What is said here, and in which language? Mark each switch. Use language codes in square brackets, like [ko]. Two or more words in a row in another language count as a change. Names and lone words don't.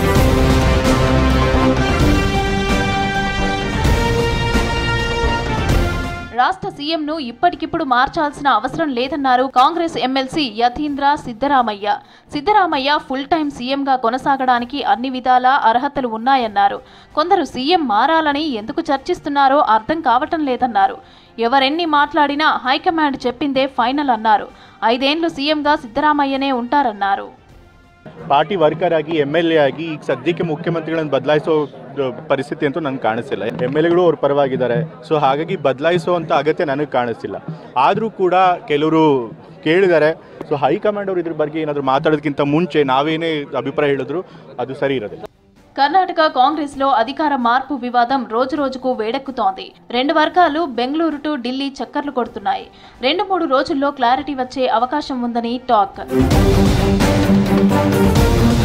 [te] రాష్ట్ర సీఎంను ఇప్పటికిప్పుడు మార్చాల్సిన అవసరం లేదన్నారు కాంగ్రెస్ ఎమ్మెల్సీ యతీంద్ర సిద్ధరామయ్య. సిద్ధరామయ్య [en] full time [te] సీఎంగా కొనసాగడానికి అన్ని విధాల అర్హతలు ఉన్నాయన్నారు. కొందరు సీఎం మారాలని ఎందుకు చర్చిస్తున్నారో అర్థం కావటం లేదన్నారు. ఎవరెన్ని మాట్లాడినా హైకమాండ్ చెప్పిందే ఫైనల్ అన్నారు. 5 ఏళ్లు ಸೀಎಂగా ಸಿದ್ದರಾಮಯ್ಯನೇ ఉంటారన్నారు. [en] party worker [kn] ಆಗಿ ಎಂಎಲ್ಎ ಆಗಿ ಈಗ ಸದ್ಯಕ್ಕೆ ಮುಖ್ಯಮಂತ್ರಿಗಳನ್ನು ಬದಲಾಯಿಸೋ ಪರಿಸ್ಥಿತಿ ಅಂತೂ ನನಗೆ ಕಾಣಿಸ್ತಿಲ್ಲ. ಎಂಎಲ್ಎಗಳು ಅವ್ರ ಪರವಾಗಿದ್ದಾರೆ. ಸೊ ಹಾಗಾಗಿ ಬದಲಾಯಿಸುವಂಥ ಅಗತ್ಯ ನನಗೆ ಕಾಣಿಸ್ತಿಲ್ಲ. ಆದರೂ ಕೂಡ ಕೆಲವರು ಕೇಳಿದ್ದಾರೆ. ಸೊ ಹೈಕಮಾಂಡ್ ಅವರು ಇದ್ರ ಬಗ್ಗೆ ಏನಾದರೂ ಮಾತಾಡೋದಕ್ಕಿಂತ ಮುಂಚೆ ನಾವೇನೇ ಅಭಿಪ್ರಾಯ ಹೇಳಿದ್ರು ಅದು ಸರಿ ಇರೋದಿಲ್ಲ. [te] కర్ణాటక కాంగ్రెస్ లో అధికార మార్పు వివాదం రోజురోజుకు వేడెక్కుతోంది. 2 వర్గాలు బెంగళూరు టు ఢిల్లీ చక్కర్లు కొడుతున్నాయి. 2-3 రోజుల్లో క్లారిటీ వచ్చే అవకాశం ఉందని టాక్.